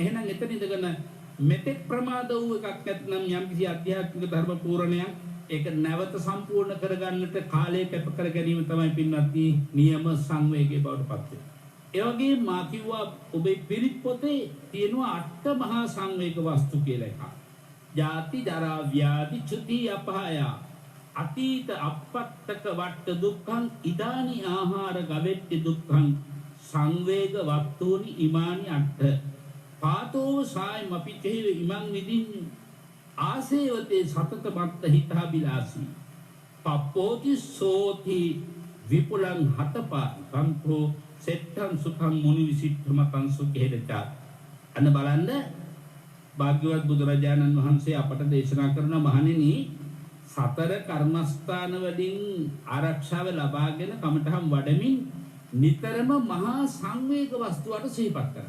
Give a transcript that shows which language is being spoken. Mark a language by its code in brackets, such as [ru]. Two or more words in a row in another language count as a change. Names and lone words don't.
[si] එහෙනම් එතන ඉඳගෙන මෙතෙක් ප්‍රමාද වූ එකක් නැත්නම් යම්කිසි අධ්‍යාත්මික ධර්ම පූර්ණයක් ඒක නැවත සම්පූර්ණ කරගන්නට කාලය කැප කර ගැනීම තමයි පින්වත්නි නියම සංවේගයේ බවට පත් වෙන්නේ. ඒ වගේම මා කිව්වා ඔබේ පිරිත් පොතේ තියෙනවා අට මහා සංවේග වස්තු කියලා එකක්. [pi] ජාති ජරා ව්‍යාධි චුති අපහාය අතීත අපත්තක වට දුක්ඛං ඉදානි ආහාර ගවෙට්ටි දුක්ඛං සංවේග වස්තුනි ඉමානි අට්ඨ පාතෝ සායම පිටේ ඉමං විදින් ආසේවතේ සතත මත්ත හිතාබිලාසී පප්පෝති සෝති විපුලං හතපා සම්පෝ සෙත්තං සුඛං මුනි විසිට්ඨමතං සුඛේදචා. [si] අන්න බලන්න භාග්‍යවත් බුදුරජාණන් වහන්සේ අපට දේශනා කරන මහණෙනි සතර කර්මස්ථාන වලින් ආරක්ෂාව ලබාගෙන කමඨහම් වඩමින් නිතරම මහා සංවේග වස්තුවට සිහිපත් කරන්න.